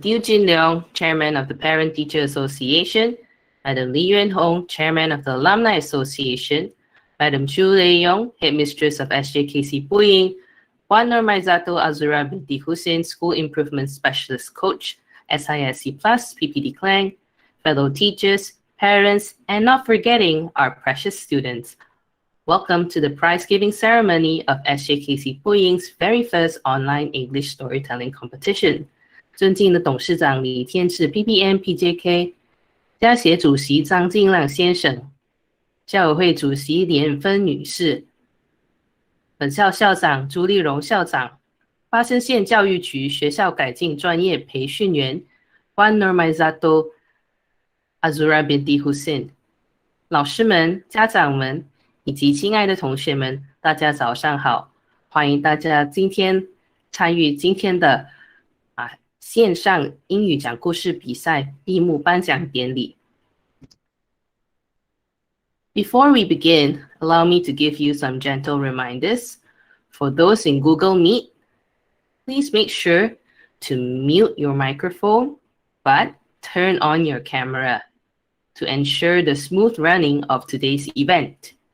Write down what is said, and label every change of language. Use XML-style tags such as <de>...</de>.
<en>Tiu Jin Leong, Chairman of the Parent Teacher Association, Madam Li Yuanhong, Chairman of the Alumni Association, Madam Chu Lei-yong, Headmistress of SJKC Pui Ying, Juan Normaizato Azura Binti Hussein, School Improvement Specialist Coach, SISC Plus, PPD Klang, fellow teachers, parents, and not forgetting our precious students. Welcome to the prize-giving ceremony of SJKC Pui Ying's very first online English storytelling competition.</en> <zh>尊敬的董事长李天志 PPN PJK， 家协主席张金亮先生，校委会主席连芬女士，本校校长朱丽荣校长，巴生县教育局学校改进专业培训员 Wan Nurmaizato Azura binti Hussein， 老师们、家长们以及亲爱的同学们，大家早上好！欢迎大家今天参与今天的线上英语讲故事比赛闭幕颁奖典礼。</zh> <en>Before we begin, allow me to give you some gentle reminders. For those in Google Meet, please make sure to mute your microphone, but turn on your camera to ensure the smooth running of today's event.</en>